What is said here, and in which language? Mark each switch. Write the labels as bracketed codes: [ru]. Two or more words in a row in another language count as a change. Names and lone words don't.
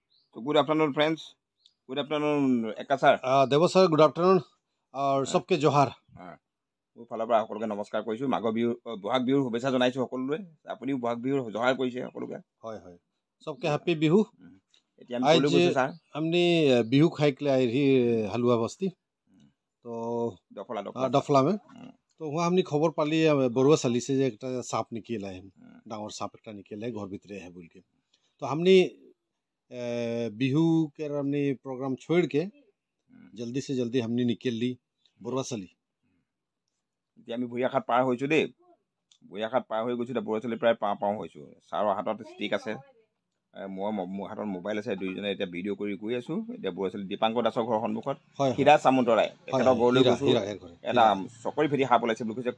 [en] So good afternoon, friends. Good afternoon, Eka sir. [as] দেৱ ছাৰ [en] good afternoon [as] আৰু চবকে জহাৰ মোৰ ফালৰ পৰা সকলোকে নমস্কাৰ কৰিছোঁ। মাঘৰ বিহু বহাগ বিহুৰ শুভেচ্ছা জনাইছোঁ সকলোৱে। আপুনিও বহাগ বিহুৰ জহাৰ কৰিছে সকলোকে। হয় হয় চবকে হ্যাপি বিহু। এতিয়া আমি ক'লৈ গৈছোঁ ছাৰ? [hi] हमने बिहू खाई के लिए आई थी हलवा बस्ती तो डफला में तो वहाँ हमने खबर पाली बरुआ साली से एक सांप निकला है डांगर सांप एक निकला है घर भीतर है बोल के तो हमने बिहू के हमने प्रोग्राम छोड़ के जल्दी से जल्दी हमने निकल ली बरुआ साली। [as] এতিয়া আমি ভূঞাখাত পাৰ হৈছোঁ দেই। ভূঞাখাত পাৰ হৈ গৈছোঁ। এতিয়া বৰুৱা চালি প্ৰায় পাওঁ হৈছোঁ। ছাৰৰ হাতত ষ্টিক আছে, মোৰ হাতত মোবাইল আছে। দুইজনে এতিয়া ভিডিঅ' কৰি গৈ আছোঁ। এতিয়া বৰুৱা চালি দীপাংকৰ দাসৰ ঘৰৰ সন্মুখত হীৰা চামন্তৰাই তেখেতৰ ঘৰলৈ গৈছোঁ। এটা চকৰি ফেটি সাপ ওলাইছে বুলি কৈছে।